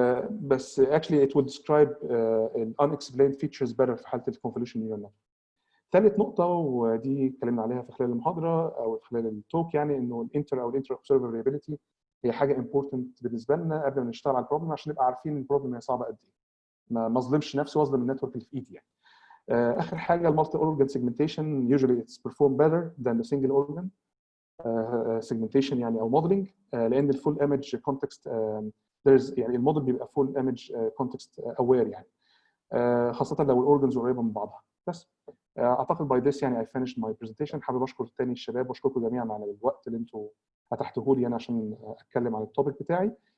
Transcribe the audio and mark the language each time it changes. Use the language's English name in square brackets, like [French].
[English] بس actually it will describe unexplained features better [Arabic] في حاله [English] الconvolutional neural network. [Arabic] ثالث نقطة ودي اتكلمنا عليها في خلال المحاضرة أو خلال التوك، يعني إنه الانتر أو الانتر observability هي حاجة important بالنسبة لنا قبل ما نشتغل على البروبلم، عشان نبقى عارفين البروبلم هي صعبة قد إيه. ما اظلمش نفسي واظلم النتورك اللي في إيدي يعني. آخر حاجة [English] المالتي organ segmentation usually it's performed better than the single organ segmentation يعني أو modeling، لأن الفول image context there's [Arabic] يعني الموديل بيبقى [English] full image context aware يعني، [Arabic] خاصة لو الأورجنز قريبة من بعضها. بس اعتقد باي ذس يعني [English] I finished my presentation. [Arabic] حابب اشكر تاني الشباب واشكركم جميعا على الوقت اللي انتم فتحتوه لي انا عشان اتكلم عن التوبيك بتاعي.